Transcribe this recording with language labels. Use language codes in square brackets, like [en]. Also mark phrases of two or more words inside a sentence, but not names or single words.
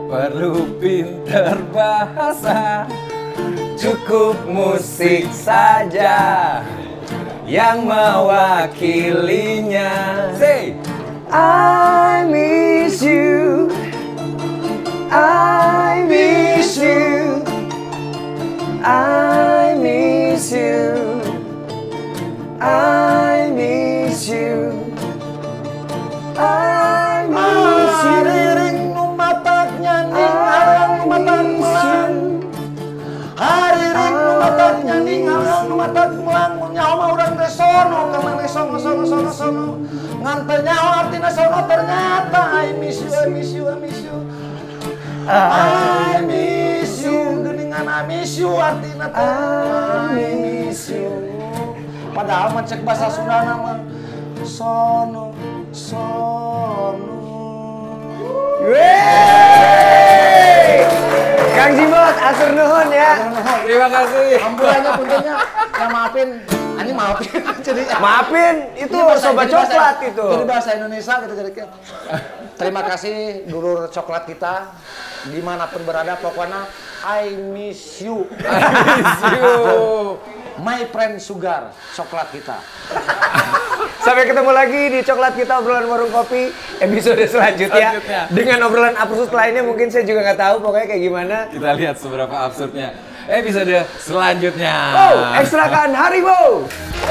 [id] perlu pinter bahasa, cukup musik saja yang mewakilinya. [en] Say, I miss you, I miss you, I miss you, I miss you, I miss you. Hariring numatak nyaning arang numatak mulang. Hariring numatak nyaning arang numatak mulang. [su] Nyawa mah urang teh sono, kamane sono. Ngan teh nyawa artina sono ternyata [en] I miss you, I miss you, I miss you. [su] I miss you, geuningan I miss you artina teh I miss you. Padahal mah cek bahasa Sundana mah sono. Yeay! Kang Jibot, atur nuhun ya. [id] Terima kasih. Ambulannya puntennya, ya maafin, ini maafin. Jadi Maafin, itu ini bahasa- sobat jadi bahasa- coklat itu. Jadi bahasa Indonesia gitu jadi. Terima kasih dulur coklat kita dimanapun berada, pokoknya [en] I miss you. Miss you. My friend sugar, [id] coklat kita. Sampai ketemu lagi di Coklat Kita Obrolan Warung Kopi episode selanjutnya. Dengan obrolan absurd lainnya mungkin saya juga nggak tahu pokoknya kayak gimana. Kita lihat seberapa absurdnya episode selanjutnya. Oh, ekstrakan Haribo!